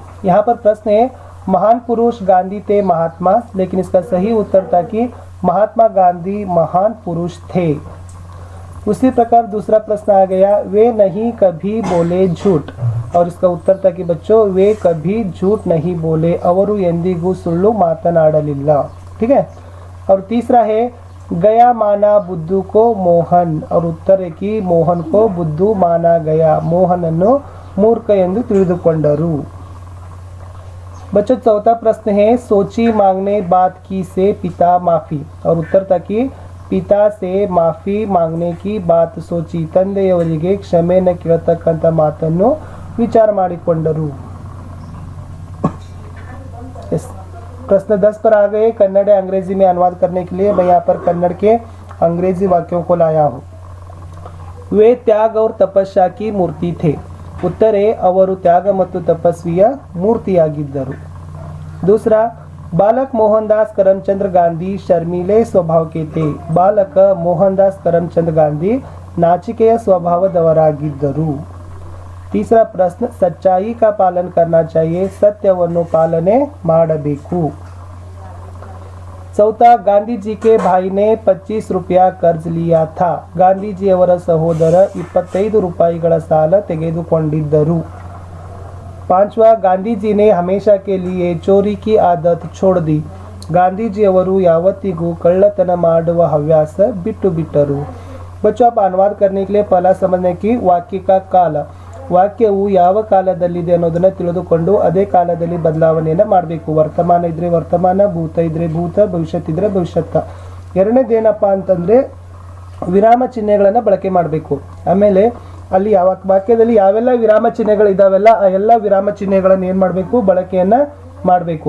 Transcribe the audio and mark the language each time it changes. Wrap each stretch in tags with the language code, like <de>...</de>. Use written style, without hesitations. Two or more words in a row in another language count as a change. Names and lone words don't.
<hi>यहाँ पर प्रश्न है महान पुरुष गांधी थे महात्मा, लेकिन इसका सही उत्तर था कि महात्मा गांधी महान पुरुष थे। उसी प्रकार दूसरा प्रश्न आ गया वे नहीं कभी बोले झूठ, और इसका उत्तर था कि बच्चों वे कभी झूठ नहीं बोले,</hi> <kn>ಅವರು ಎಂದಿಗೂ ಸುಳ್ಳು ಮಾತನಾಡಲಿಲ್ಲ।</kn> <hi>ठीक है। और तीसरा है गया माना बुद्धू को मोहन, और उत्तर है कि मोहन को बुद्धू माना गया, मोहनನ್ನು मूर्ख</hi> <kn>ಎಂದು ತಿಳಿದುಕೊಂಡರು।</kn> <hi>बच्चों चौथा प्रश्न है सोची मांगने बात की से पिता माफी, और उत्तर था कि पिता से माफी मांगने की बात सोची</hi> <kn>ತಂದೆಯವರಿಗೆ ಕ್ಷಮೆಯನ್ನು ಕೇಳತಕ್ಕಂತ ಮಾತನ್ನು विचार ಮಾಡಿಕೊಂಡರು।</kn> <hi>प्रश्न 10 पर आ गए। कन्नड़ अंग्रेजी में अनुवाद करने के लिए मैं यहाँ पर कन्नड़ के अंग्रेजी वाक्यों को लाया हूँ। वे त्याग और तपस्या की मूर्ति थे, उत्तर है</hi> <kn>ಅವರು ತ್ಯಾಗ ಮತ್ತು ತಪಸ್ವಿಯ ಮೂರ್ತಿಯಾಗಿದ್ದರು।</kn> <hi>दूसरा बालक मोहनदास करमचंद गांधी शर्मीले स्वभाव के थे, बालक मोहनदास करमचंद गांधी</hi> <kn>ನಾಚಿಕೆಯ ಸ್ವಭಾವದವರಾಗಿದ್ದರು।</kn> <hi>तीसरा प्रश्न सच्चाई का पालन करना चाहिए,</hi> <kn>ಸತ್ಯವನ್ನು ಪಾಲನೆ ಮಾಡಬೇಕು।</kn> <hi>चौथा गांधी जी के भाई ने 25 रुपया कर्ज लिया था, गांधी जी</hi> <kn>ಅವರ ಸಹೋದರ 25 ರೂಪಾಯಿಗಳ ಸಾಲ ತೆಗೆದುಕೊಂಡಿದ್ದರು।</kn> <hi>पांचवा गांधी जी ने हमेशा के लिए चोरी की आदत छोड़ दी, गांधी जी</hi> <kn>ಅವರು ಯಾವತ್ತಿಗೂ ಕಳ್ಳತನ ಮಾಡುವ ಹವ್ಯಾಸ ಬಿಟ್ಟು ಬಿಟ್ಟರು।</kn> <hi>बच्चों आप अनुवाद करने के लिए पहला समझने की वाक्य का काल,</hi> <kn>ವಾಕ್ಯವು ಯಾವ ಕಾಲದಲ್ಲಿದೆ ಅನ್ನೋದನ್ನ ತಿಳಿದುಕೊಂಡು ಅದೇ ಕಾಲದಲ್ಲಿ ಬದಲಾವಣೆಯನ್ನು ಮಾಡಬೇಕು। ವರ್ತಮಾನ ಇದ್ರೆ ವರ್ತಮಾನ, ಭೂತ ಇದ್ರೆ ಭೂತ, ಭವಿಷ್ಯತ್ ಇದ್ರೆ ಭವಿಷ್ಯತ್। ಎರಡನೇದೇನಪ್ಪಾ ಅಂತಂದ್ರೆ ವಿರಾಮ ಚಿಹ್ನೆಗಳನ್ನು ಬಳಕೆ ಮಾಡಬೇಕು। ಆಮೇಲೆ ಅಲ್ಲಿ ಯಾವ ವಾಕ್ಯದಲ್ಲಿ ಯಾವೆಲ್ಲ ವಿರಾಮ ಚಿಹ್ನೆಗಳು ಇದಾವೆಲ್ಲ ಆ ಎಲ್ಲ ವಿರಾಮ ಚಿಹ್ನೆಗಳನ್ನು ಏನು ಮಾಡಬೇಕು ಬಳಕೆಯನ್ನ ಮಾಡಬೇಕು।</kn>